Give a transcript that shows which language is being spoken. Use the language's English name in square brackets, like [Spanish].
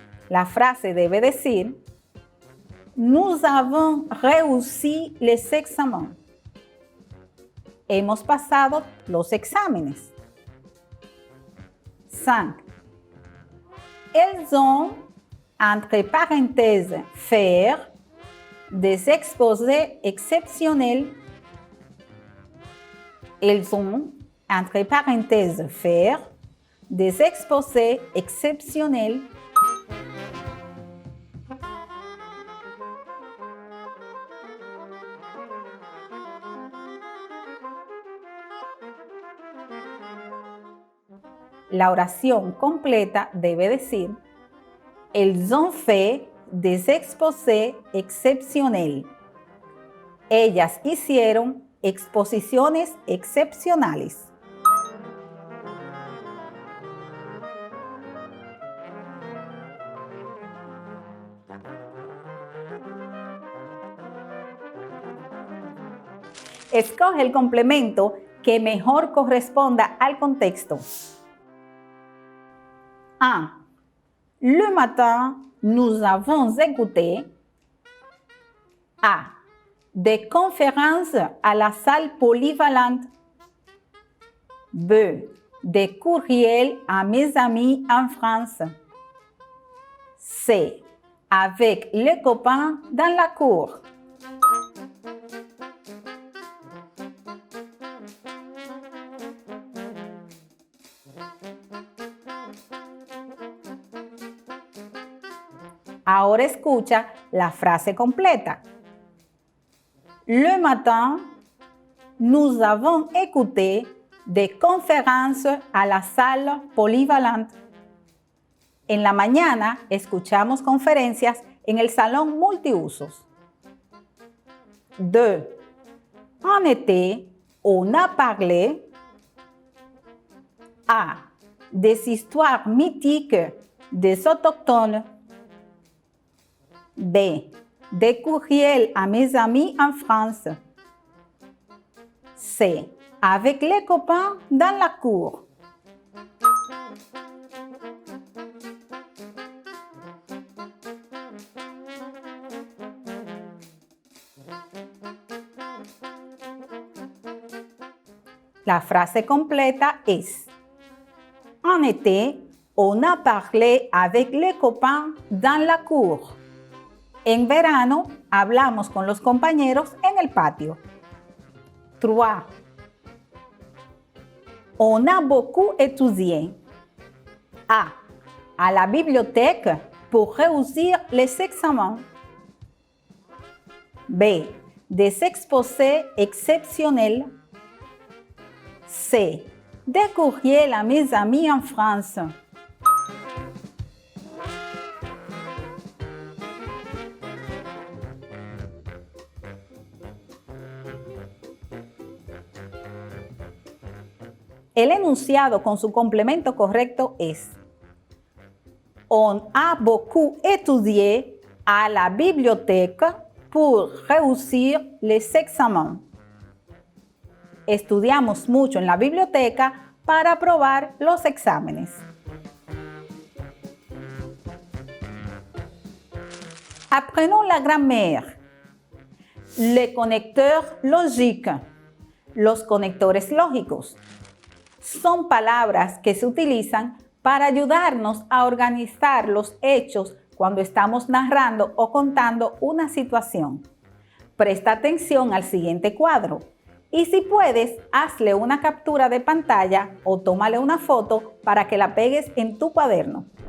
[Spanish] La frase debe decir: [French] nous avons réussi les examens. [Spanish] Hemos pasado los exámenes. 5. [French] Elles ont, entre parenthèses, faire des exposés exceptionnels. Elles ont, entre parenthèses, faire des exposés exceptionnels. [Spanish] La oración completa debe decir: [French] elles ont fait des exposés exceptionnels. [Spanish] Ellas hicieron exposiciones excepcionales. Escoge el complemento que mejor corresponda al contexto. 1. [French] Le matin, nous avons écouté A. Des conférences à la salle polyvalente. B. Des courriels à mes amis en France. C. Avec les copains dans la cour. [Spanish] Ahora escucha la frase completa. [French] Le matin, nous avons écouté des conférences à la salle polyvalente. [Spanish] En la mañana escuchamos conferencias en el salón multiusos. [French] 2. En été, on a parlé A. Des histoires mythiques des autochtones. B. Des courriels à mes amis en France. C. Avec les copains dans la cour. [Spanish] La frase completa es: [French] en été, on a parlé avec les copains dans la cour. [Spanish] En verano hablamos con los compañeros en el patio. 3. [French] On a beaucoup étudié. A. À la bibliothèque pour réussir les examens. B. Des exposés exceptionnels. C. Des courriels à mes amis en France. [Spanish] El enunciado con su complemento correcto es: [French] On a beaucoup étudié à la bibliothèque pour réussir les examens. [Spanish] Estudiamos mucho en la biblioteca para aprobar los exámenes. [French] Apprenons la grammaire. Les connecteurs logiques. [Spanish] Los conectores lógicos. Son palabras que se utilizan para ayudarnos a organizar los hechos cuando estamos narrando o contando una situación. Presta atención al siguiente cuadro y si puedes, hazle una captura de pantalla o tómale una foto para que la pegues en tu cuaderno.